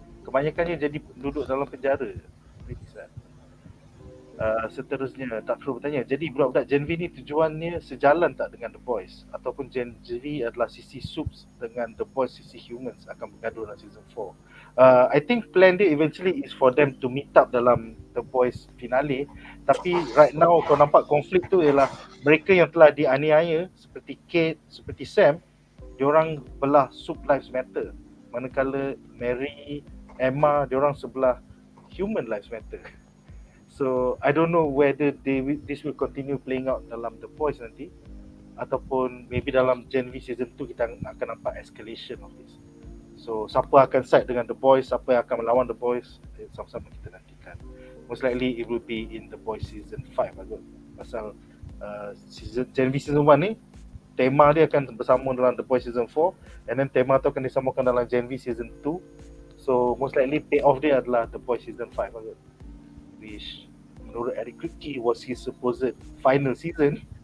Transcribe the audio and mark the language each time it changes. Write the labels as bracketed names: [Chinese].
[Malay] Kebanyakannya jadi duduk dalam penjara. Seterusnya tak perlu bertanya. Jadi budak-budak Gen V ni tujuannya sejalan tak dengan The Boys, ataupun Gen V adalah sisi Supes dengan The Boys sisi humans akan bergaduh dalam season 4. [English] I think plan dia eventually is for them to meet up [Malay] dalam The Boys finale. Tapi right now kau nampak konflik tu ialah mereka yang telah dianiaya seperti Cate, seperti Sam, diorang belah Sup Lives Matter, manakala Mary, Emma, diorang sebelah Human Lives Matter. [English] So I don't know whether this will continue playing out dalam The Boys nanti, ataupun maybe dalam Gen V season 2 [Malay] kita akan nampak [English] escalation of this. [Malay] So siapa akan side dengan The Boys, siapa yang akan melawan The Boys, sama-sama kita nantikan. [English] Most likely it will be in The Boys season 5 [Malay] agak. Pasal Gen V season 1 ni tema dia akan bersambung dalam The Boys season 4, and then tema tu akan disambungkan dalam Gen V season 2. [English] So most likely payoff [Malay] dia adalah [English] The Boys season 5 agak, which [Malay] menurut REAKSI [English] was his supposed final season.